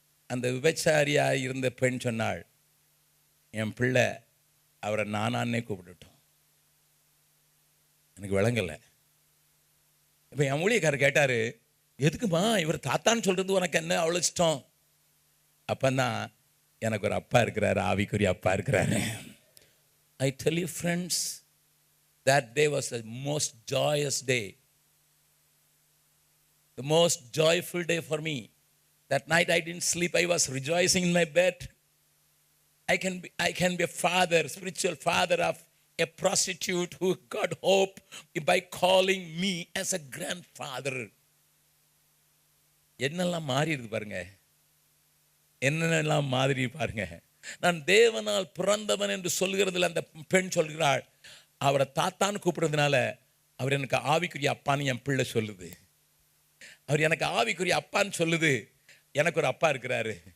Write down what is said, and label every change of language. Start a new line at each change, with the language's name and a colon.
Tamil: அந்த விபச்சாரியாக இருந்த பெண் சொன்னாள், என் பிள்ளை அவரை நானான்னே கூப்பிட்டுட்டோம். எனக்கு விளங்கலை. இப்போ என் ஊழியக்காரர் கேட்டார், எதுக்குமா இவர் தாத்தான்னு சொல்கிறது உனக்கு என்ன அவ்வளோ இஷ்டம்? அப்போதான் எனக்கு ஒரு அப்பா இருக்கிறாரு, ஆவிக்குரிய அப்பா இருக்கிறாரு.
English: I tell you friends, that day was the most joyous day. The most joyful day for me. That night I didn't sleep. I was rejoicing in my bed. I can be a father, spiritual father of a prostitute who got hope by calling me as a grandfather.
Tamil: என்னெல்லாம் மாறி இருக்கு பாருங்க, என்னென்னலாம் மாதிரி பாருங்க. நான் தேவனால் பிறந்தவன் என்று சொல்கிறதுல அந்த பெண் சொல்கிறாள், அவரை தாத்தான்னு கூப்பிடுறதுனால அவர் எனக்கு ஆவிக்குரிய அப்பான்னு என் பிள்ளை சொல்லுது. அவர் எனக்கு ஆவிக்குரிய அப்பான்னு சொல்லுது. எனக்கு ஒரு அப்பா இருக்கிறாரு.